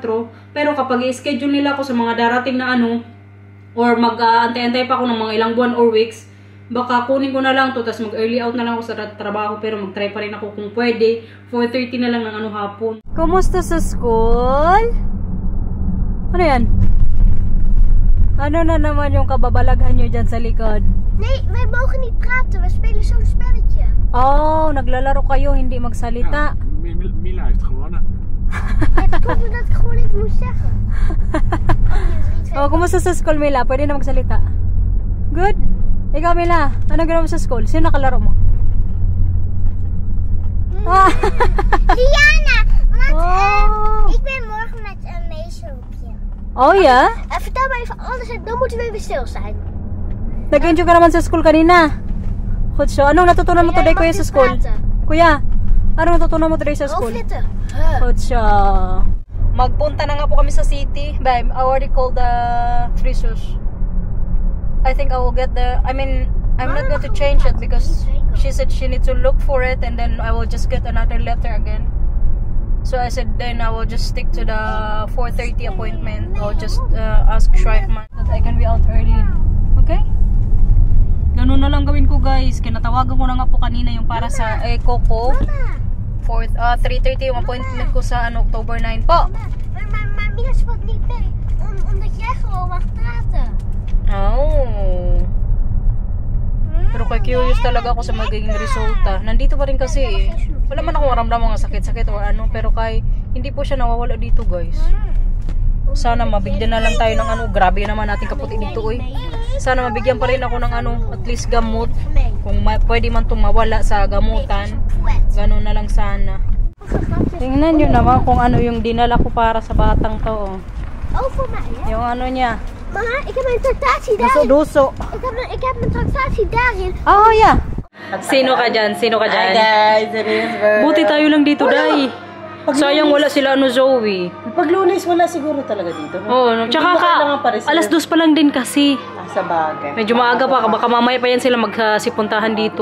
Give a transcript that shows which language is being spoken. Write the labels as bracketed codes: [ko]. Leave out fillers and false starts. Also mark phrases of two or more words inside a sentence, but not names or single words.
[tl] Pero kapag i-schedule nila ako sa mga darating na or mag-antay-antay pa ako ng mga ilang buwan [en] or weeks, [tl] baka kunin ko na lang to, tapos mag-early out na lang ako sa trabaho, pero mag-try pa rin ako kung pwede. 4:30 na lang ng hapon. Kumusta sa school? Ano yan? Ano na naman yung kababalaghan nyo dyan sa likod? [nl] Nee, wij mogen niet praten. We spelen zo'n spelletje. [tl] Oh, naglalaro kayo, hindi magsalita. [nl] Ja, Mila heeft gewonnen. Het komt omdat ik gewoon even moest zeggen. [tl] Oh, kumusta sa school, Mila? Pwede na magsalita. Good? Ikaw, Mila, ano ginawa mo sa school? Sino nakalaro mo? [nl] Diana, want Oh. ik ben morgen met een meesloopje. Oh, ja? Vertel me even alles en dan moeten we even stil zijn. [tl] Nag-enjoy ka naman sa school kanina. [nl] Goed so. [tl] Anong natutunan mo today, kuya, sa school? Kuya, anong natutunan mo today sa school? [nl] Overlitten. Goed so. [tl] Magpunta na nga po kami sa city. [en] Babe, I already called the freezers. I think I will get I'm not going to change it because she said she needs to look for it and then I will just get another letter again. So I said then I will just stick to the 4:30 appointment. I'll just ask Schreifman that I can be out early. Okay? [tl] Ganun na lang gawin ko, guys. Kinatawagan ko na nga po kanina yung para sa Eco ko. 3:30 yung appointment ko sa October 9 po. [nl] Maar Mila sprak niet mee. Omdat jij gewoon mag praten. Oh. [tl] Pero kay curious talaga ako sa magiging resulta. Nandito pa rin kasi eh. Wala man akong maramdaman ng sakit-sakit or pero kay hindi po siya nawawala dito, guys. Sana mabigyan na lang tayo ng grabe naman natin kaputi dito, oy. Sana mabigyan pa rin ako ng [en] at least [tl] gamot. Kung pwede man itong mawala sa gamutan. Ganun na lang sana. Tingnan nyo naman kung ano yung dinala ko para sa batang to, oh. [nl] Oh, voor mij, hè? [tl] Yung niya. [nl] Mama, ik heb een tractatie daarin. Duso. Ik heb een tractatie daarin. [en] Oh, yeah. [tl] Sino ka dyan? Sino ka dyan? Guys, Elizabeth. Buti tayo lang dito, Day. Sayang wala sila Zoe. Pag Lunes, wala siguro talaga dito. Oo, no? Tsaka alas 2 pa lang din kasi. Sa bagay. Medyo maaga pa, baka mamaya pa yan sila magsipuntahan dito.